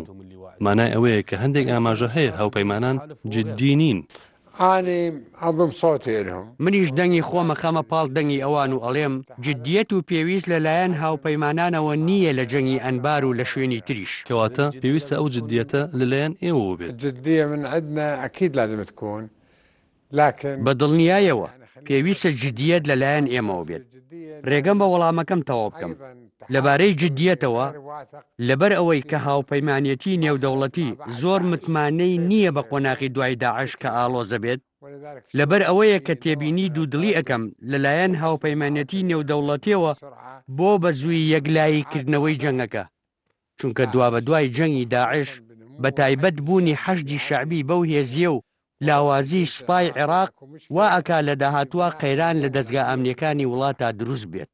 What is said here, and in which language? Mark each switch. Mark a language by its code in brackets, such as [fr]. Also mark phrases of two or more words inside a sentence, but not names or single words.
[ckb] مانای ئەوەیە کە هەندێک ئاماژە هەیە هاوپەیمانان جددی نین. منیش دەنگی خۆمە خەمە پاڵ دەنگی ئەوان و ئەڵێم جددیەت و پێویست لەلایەن هاوپەیمانانەوە نییە لە جەنگی ئەنبار و لە شوێنی تریش. کەواتە پێویستە ئەو جددیەتە لەلایەن ئێوە بێت. [ar] جددیە من عندنا أكيد لازم تكون، لكن [ckb] بە دڵنیایەوە پێویستە جددیەت لەلایەن ئێمەوە بێت. ڕێگەم بە وەڵامەکەم تەواو بکەم. لەبارەی جددیەتەوە لەبەر ئەوەی کە هاوپەیمانیەتی نێودەوڵەتی زۆر متمانەی نییە بە قۆناغی دوای داعش کە ئالۆزە بێت، لەبەر ئەوەیە کە تێبینی دوودڵی ئەەکەم لەلایەن هاوپەیمانەتی نێودەوڵەتیەوە بۆ بە زووی یەکلاییکردنەوەی جەنگەکە، چونکە دوا بە دوای جەنگی داعش بە تایبەت بوونی حەشدی شەعبی بەو هێزیە و لاوازی سوپای عێراق وا ئەکا لە داهاتووە قەیران لە دەستگا ئەمنیەکانی وڵاتە دروست بێت.